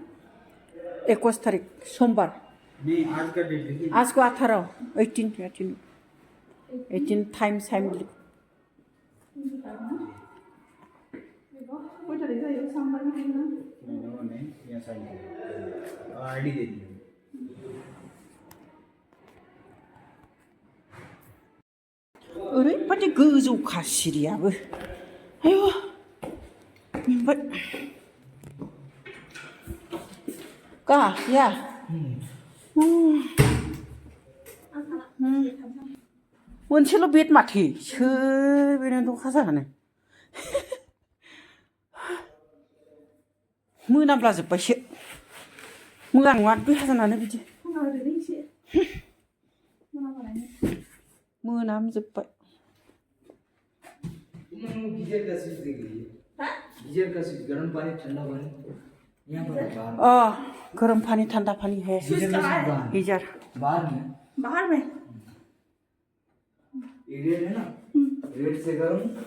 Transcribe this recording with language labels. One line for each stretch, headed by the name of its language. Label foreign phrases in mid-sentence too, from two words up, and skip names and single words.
Hindi: 21 तारीख सोमवार नहीं आज का डेट लिखिए आज को 18 18 टाइम कोई तो देखो ये सांबर में ना नहीं यहाँ साइन आईडी दे दिए
Bodo: ओरैबादि गोजौखा सिरियाबो आयु मेंबाय गाया मोनसेल' बेद माथो सोर बेनो दखा जानानै मोनामलाजोब्बायसो मोजां नङा दखा जानानै बिदि मोनामजोब्बाय
Hindi: गीजर का स्विच देख लीजिए गीजर का स्विच गर्म पानी ठंडा पानी यहाँ पर गर्म पानी ठंडा पानी है गीजर बाहर में रेड है ना रेड से गर्म